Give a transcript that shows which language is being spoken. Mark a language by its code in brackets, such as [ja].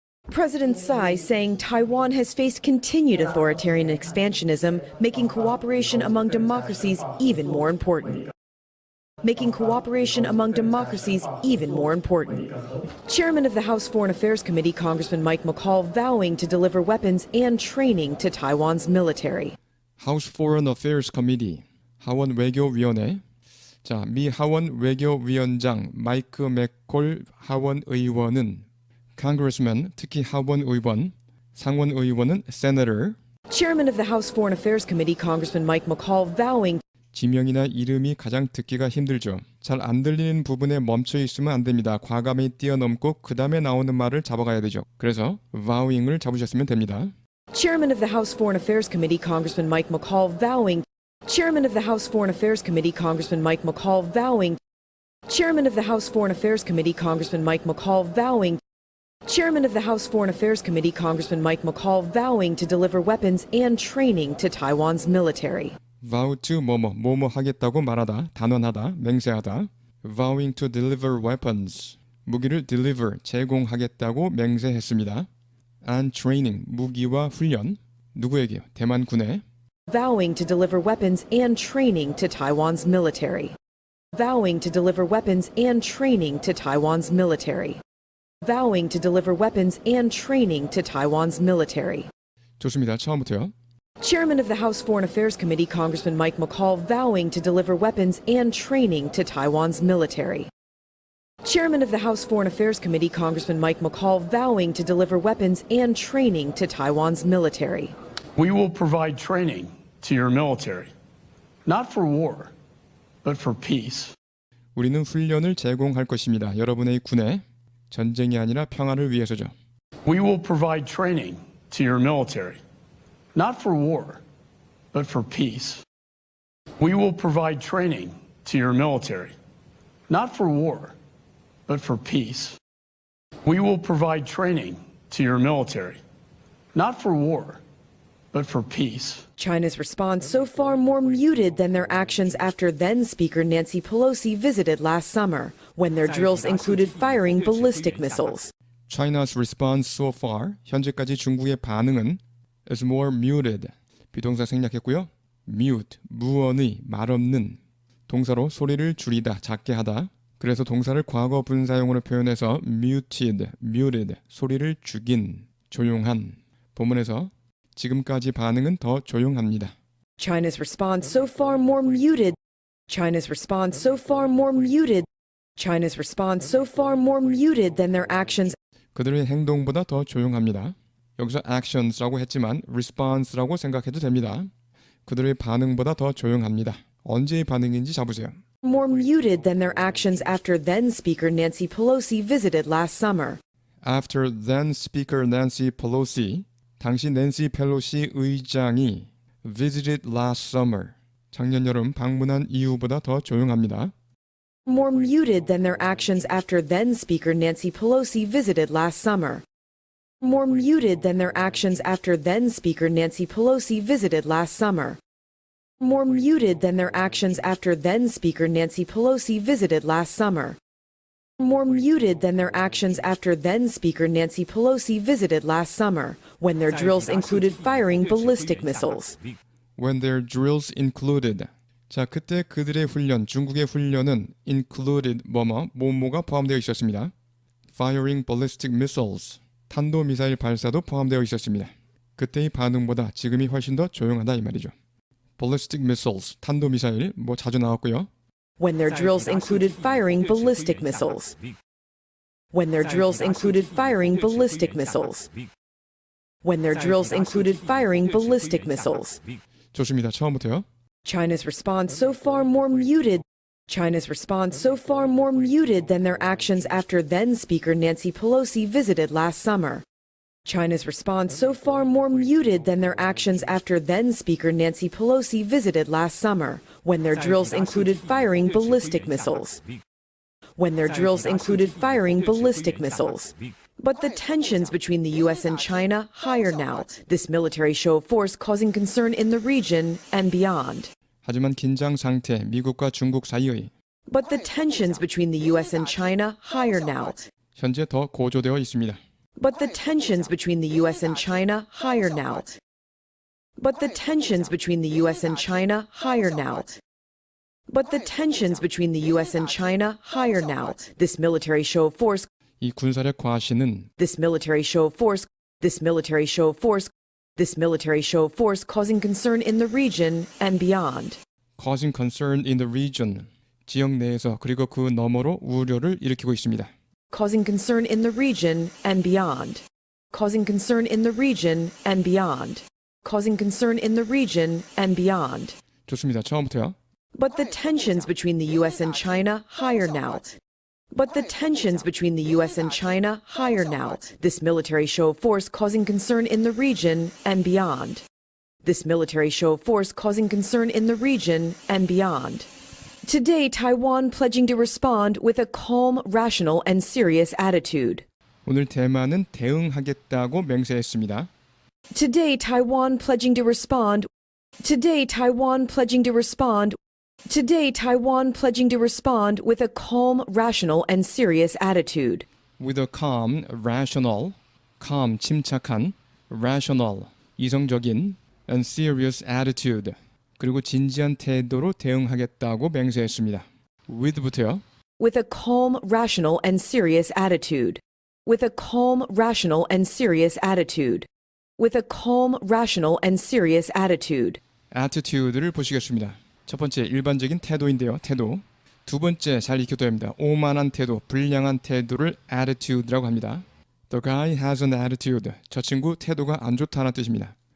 [en] President Tsai saying Taiwan has faced continued authoritarian expansionism, making cooperation among democracies even more important. Making cooperation among democracies even more important. Chairman of the House Foreign Affairs Committee, Congressman Mike McCall, vowing to deliver weapons and training to Taiwan's military. House Foreign Affairs Committee, [ko] 하원 외교위원회. 자, 미 하원 외교위원장 마이크 맥콜 하원 의원은 Congressman, 특히 하원 의원, 상원 의원은 Senator. [en] Chairman of the House Foreign Affairs Committee, Congressman Mike McCall, vowing [ko] 지명이나 이름이 가장 듣기가 힘들죠. 잘 안 들리는 부분에 멈춰 있으면 안 됩니다. 과감히 뛰어넘고 그 다음에 나오는 말을 잡아가야 되죠. 그래서 vowing을 잡으셨으면 됩니다. [en] Chairman of the House Foreign Affairs Committee, Congressman Mike McCall, vowing Chairman of the House Foreign Affairs Committee, Congressman Mike McCall, vowing Chairman of the House Foreign Affairs Committee, Congressman Mike McCall, vowing Chairman of the House Foreign Affairs Committee, Congressman Mike McCall, vowing to deliver weapons and training to Taiwan's military. [ko] vow to 뭐뭐 하겠다고 말하다, 단언하다, 맹세하다. [en] vowing to deliver weapons. [ko] 무기를 deliver, 제공하겠다고 맹세했습니다. [en] and training, [ko] 무기와 훈련. 누구에게요? 대만 군에. [en] Vowing to deliver weapons and training to Taiwan's military. Vowing to deliver weapons and training to Taiwan's military. Vowing to deliver weapons and training to Taiwan's military. [ko] 좋습니다. 처음부터요. [en] Chairman of the House Foreign Affairs Committee, Congressman Mike McCall, vowing to deliver weapons and training to Taiwan's military. Chairman of the House Foreign Affairs Committee, Congressman Mike McCall, vowing to deliver weapons and training to Taiwan's military. We will provide training to your military, not for war, but for peace. [ko] 우리는 훈련을 제공할 것입니다. 여러분의 군에 전쟁이 아니라 평화를 위해서죠. [en] We will provide training to your military, not for war, but for peace. We will provide training to your military, not for war, but for peace. We will provide training to your military, not for war, but for peace. China's response so far more muted than their actions after then Speaker Nancy Pelosi visited last summer, when their drills included firing ballistic missiles. China's response so far, [ko] 현재까지 중국의 반응은 is more muted. 비동사 생략했고요. mute, 무언의, 말없는. 동사로 소리를 줄이다, 작게 하다. 그래서 동사를 과거 분사형으로 표현해서 muted, 소리를 죽인, 조용한. 본문에서 지금까지 반응은 더 조용합니다. [en] China's response so far more muted. China's response so far more muted. China's response so far more muted than their actions. [ko] 그들의 행동보다 더 조용합니다. 여기서 actions라고 했지만 response라고 생각해도 됩니다. 그들의 반응보다 더 조용합니다. 언제의 반응인지 잡으세요. [en] More muted than their actions after then Speaker Nancy Pelosi visited last summer. After then Speaker Nancy Pelosi, [ko] 당시 낸시 펠로시 의장이 [en] visited last summer, [ko] 작년 여름 방문한 이후보다 더 조용합니다. [en] More muted than their actions after then Speaker Nancy Pelosi visited last summer. More muted than their actions after then Speaker Nancy Pelosi visited last summer. More muted than their actions after then Speaker Nancy Pelosi visited last summer. More muted than their actions after then Speaker Nancy Pelosi visited last summer, when their drills included firing ballistic missiles. When their drills included. [ko] 자, 그때 그들의 훈련, 중국의 훈련은 included 뭐뭐가 포함되어 있었습니다. [en] Firing ballistic missiles, [ko] 탄도미사일 발사도 포함되어 있었습니다. 그때의 반응보다 지금이 훨씬 더 조용하다 이 말이죠. [en] ballistic missiles, [ko] 탄도미사일 뭐 자주 나왔고요. [en] when their drills included firing ballistic missiles. When their drills included firing ballistic missiles. When their drills included firing ballistic missiles. [ko] 좋습니다. 처음부터요. [en] China's response so far more muted. China's response so far more muted than their actions after then Speaker Nancy Pelosi visited last summer. China's response so far more muted than their actions after then Speaker Nancy Pelosi visited last summer, when their drills included firing ballistic missiles. When their drills included firing ballistic missiles. But the tensions between the U.S. and China higher now, this military show of force causing concern in the region and beyond. [ko] 하지만 긴장 상태, 미국과 중국 사이의 [en] But the tensions between the U.S. and China higher now. [ko] 현재 더 고조되어 있습니다. [en] But the tensions between the U.S. and China higher now. But the tensions between the U.S. and China higher now. But the tensions between the U.S. and China higher now. This military show of force. [ko] 이 군사력 과시는 [en] This military show of force. This military show of force. This military show of force causing concern in the region and beyond. causing concern in the region, [ko] 지역 내에서 그리고 그 너머로 우려를 일으키고 있습니다. [en] Causing concern in the region and beyond. Causing concern in the region and beyond. Causing concern in the region and beyond. 좋습니다. 처음부터요. But the tensions between the U.S. and China higher now. But the tensions between the U.S. and China higher now. This military show of force causing concern in the region and beyond. This military show of force causing concern in the region and beyond. Today, Taiwan pledging to respond with a calm, rational, and serious attitude. [ko] 오늘 대만은 대응하겠다고 맹세했습니다. [en] Today, Taiwan pledging to respond. Today, Taiwan pledging to respond. Today, Taiwan pledging to respond with a calm, rational, and serious attitude. With a calm, rational, calm, [ko] 침착한, [en] rational, [ko] 이성적인, [en] and serious attitude, [ko] 그리고 진지한 태도로 대응하겠다고 맹세했습니다. with부터요. [en] With a calm, rational, and serious attitude. With a calm, rational, and serious attitude. With a calm, rational, and serious attitude. [ko] attitude를 보시겠습니다. 첫 번째 일반적인 태도인데요. 태도. 두 번째 잘 익혀둬야 합니다. 오만한 태도, 불량한 태도를 attitude라고 합니다. [en] The guy has an attitude. [ko] 저 친구 태도가 안 좋다는 뜻입니다.